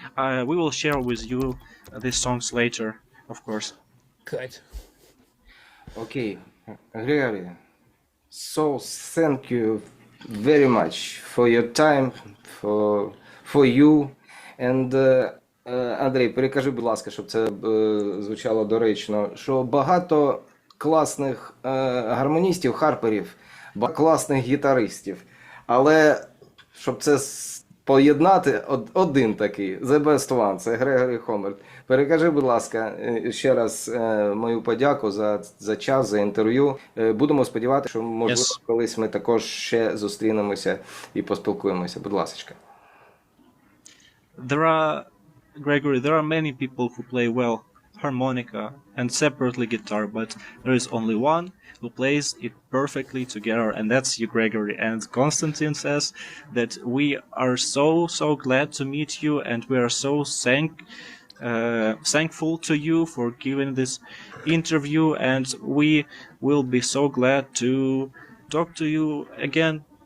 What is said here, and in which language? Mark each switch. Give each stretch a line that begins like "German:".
English: We will share with you these songs later, of course. Good. Okay, Gregory. So thank you very much for your time, for you.
Ukrainian: And Андрій, перекажи, будь ласка, щоб це звучало доречно, що багато класних гармоністів, харперів, багато класних гітаристів. Але щоб це поєднати, один такий,
English: the best one,
Ukrainian: це Gregory Hommert. Перекажи, будь ласка, ще раз мою подяку за час, за інтерв'ю. Будемо сподіватися, що, можливо, колись ми також ще зустрінемося і поспілкуємося. Будь ласка.
English: Gregory, there are many people who play well harmonica and separately guitar, but there is only one who plays it perfectly together, and that's you, Gregory. And Konstantin says that we are so glad to meet you, and we are so thankful to you for giving this interview, and we will be so glad to talk to you again.